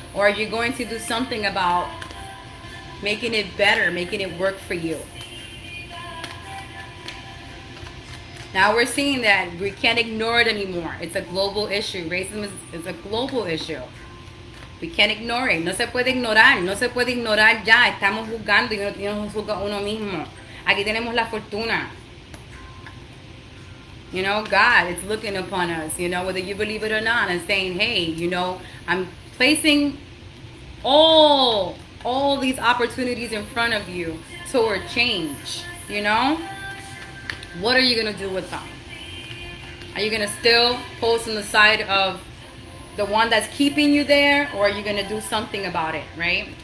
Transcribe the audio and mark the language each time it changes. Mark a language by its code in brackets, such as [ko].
[en] Or are you going to do something about making it better, making it work for you? Now we're seeing that we can't ignore it anymore. It's a global issue. Racism is a global issue. We can't ignore it. [es] No se puede ignorar. No se puede ignorar ya. Estamos juzgando y no nos juzga uno mismo. Aquí tenemos la fortuna. [en] You know, God is looking upon us, you know, whether you believe it or not, and saying, hey, you know, I'm placing all these opportunities in front of you toward change, you know? What are you going to do with them? Are you going to still post on the side of the one that's keeping you there, or are you going to do something about it, right?